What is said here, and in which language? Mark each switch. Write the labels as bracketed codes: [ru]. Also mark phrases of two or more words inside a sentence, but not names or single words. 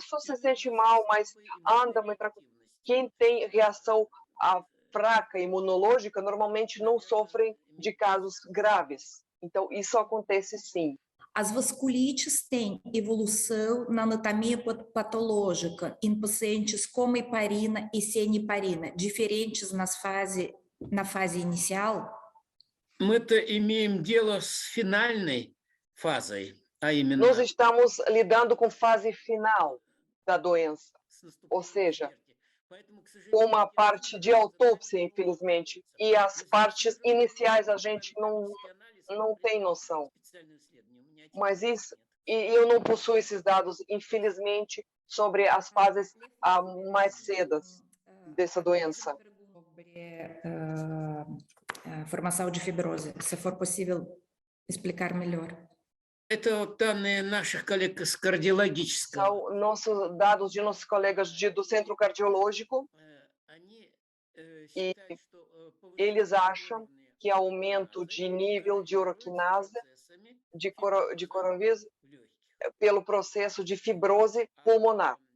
[pt] Só se sente mal, mas anda muito tranquilo. Quem tem reação fraca imunológica normalmente não sofrem de casos graves. Então, isso acontece sim. As vasculites têm evolução na anatomia patológica em pacientes com heparina e sem heparina, diferentes na fase inicial? [ru] Мы-то имеем дело с финальной фазой, а именно [pt] Nós estamos lidando com fase final da doença, ou seja, com uma parte de autópsia, infelizmente, e as partes iniciais a gente não tem noção. Mas isso, e eu não possuo esses dados, infelizmente, sobre as fases mais cedas dessa doença. Sobre a formação de fibrose, se for possível explicar melhor. [ru] это данные наших коллег из кардиологического. [pt] São nossos dados de nossos colegas do centro cardiológico. E eles acham que aumento de nível de uroquinase de coronavírus pelo processo de fibrose pulmonar.